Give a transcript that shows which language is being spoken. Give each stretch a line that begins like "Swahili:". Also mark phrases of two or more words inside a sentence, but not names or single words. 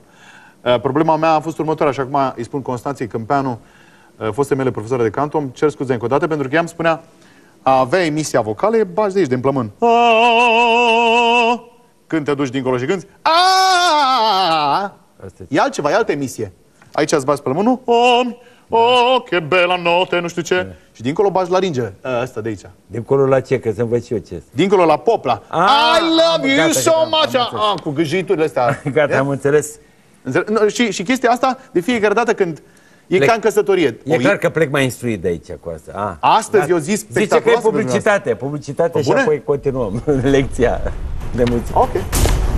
Romanian: Problema mea a fost următoarea și acum îi spun Constanței Câmpeanu, foste mele profesoare de canto, îmi cer scuze încă o dată pentru că ea îmi spunea a avea emisia vocală, e bagi de aici, din plămân. Când te duci dincolo și cânti, e altceva, e altă emisie. Aici îți bagi plămânul,
Italian: che bella notte,
Romanian: nu știu ce. Și dincolo bagi laringele, ăsta de aici. Dincolo la ce? Că să învăț și eu ce. Dincolo la pop, la
English: I love you so much.
Romanian: Cu gâjiturile astea. Gata, am înțeles. Și chestia asta, de fiecare dată când e ca în căsătorie. E clar că plec mai instruit de aici cu asta. Astăzi eu zis zice că e publicitate și apoi continuăm lecția de muzică. Ok.